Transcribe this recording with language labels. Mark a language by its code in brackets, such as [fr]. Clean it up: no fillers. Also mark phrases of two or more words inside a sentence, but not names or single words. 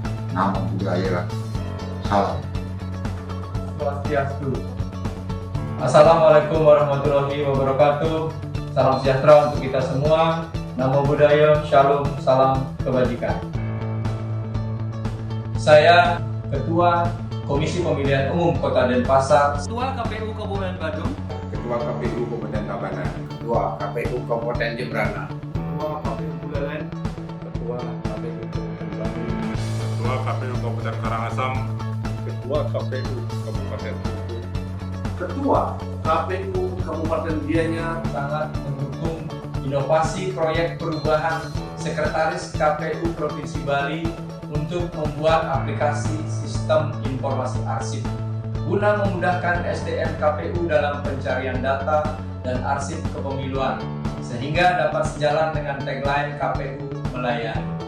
[pi] Namo Buddhaya. Salam. [id] Swastiastu. [ar] السلام عليكم ورحمة الله وبركاته. [id] Salam sejahtera untuk kita semua. [pi] Namo Buddhaya, [id] Shalom, salam kebajikan. Saya Ketua Komisi Pemilihan Umum Kota Denpasar, Ketua KPU Kabupaten Badung, Ketua KPU Kabupaten Tabanan, Ketua KPU Kabupaten Jembrana, Ketua KPU Buleleng, Ketua KPU Kabupaten Bandung, Ketua KPU Kabupaten Karangasem, Ketua KPU Kabupaten Bengkulu, Ketua KPU Kabupaten Gianyar sangat mendukung inovasi proyek perubahan Sekretaris KPU Provinsi Bali untuk membuat aplikasi sistem informasi arsip guna memudahkan SDM KPU dalam pencarian data dan arsip kepemiluan sehingga dapat sejalan dengan tagline KPU melayani.